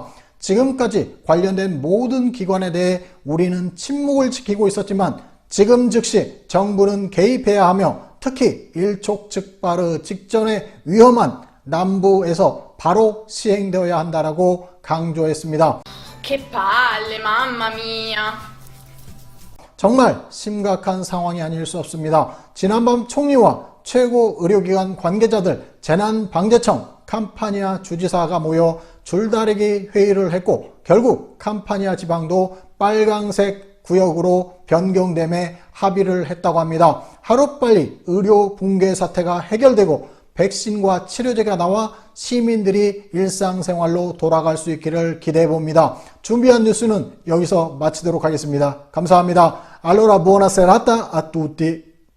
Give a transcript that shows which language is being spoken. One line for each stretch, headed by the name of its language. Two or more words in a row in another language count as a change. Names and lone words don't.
Korean: 지금까지 관련된 모든 기관에 대해 우리는 침묵을 지키고 있었지만 지금 즉시 정부는 개입해야 하며 특히 일촉즉발의 직전에 위험한 남부에서 바로 시행되어야 한다라고 강조했습니다.
Italian: Che palle, mamma mia.
Korean: 정말 심각한 상황이 아닐 수 없습니다. 지난밤 총리와 최고 의료기관 관계자들, 재난방재청, 캄파니아 주지사가 모여 줄다리기 회의를 했고 결국 캄파니아 지방도 빨강색 구역으로 변경됨에 합의를 했다고 합니다. 하루빨리 의료 붕괴 사태가 해결되고 백신과 치료제가 나와 시민들이 일상생활로 돌아갈 수 있기를 기대해 봅니다. 준비한 뉴스는 여기서 마치도록 하겠습니다. 감사합니다.
Italian: Allora buona serata a tutti.